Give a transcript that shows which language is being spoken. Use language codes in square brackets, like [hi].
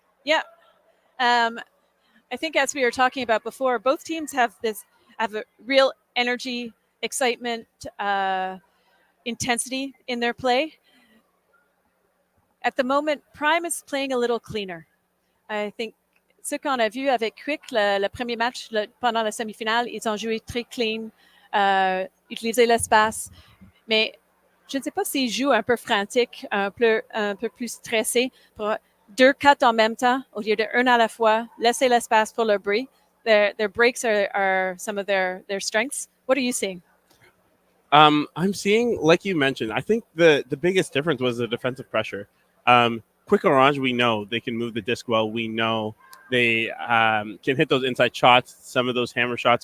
[en] Yeah. I think as we were talking about before, both teams have a real energy, excitement, intensity in their play. At the moment, Prime is playing a little cleaner. I think [fr] ce qu'on a vu avec Quick, le premier match pendant la semi-finale, ils ont joué très clean, utilisé l'espace. Mais je ne sais pas s'ils jouent un peu frantique, un peu plus stressé, pour 2 cuts en même temps, au lieu de 1 à la fois, laisser l'espace pour leur break. [en] Their breaks are some of their strengths. What are you seeing? I'm seeing, like you mentioned, I think the biggest difference was the defensive pressure. Quick Orange, we know they can move the disc well. We know they can hit those inside shots, some of those hammer shots.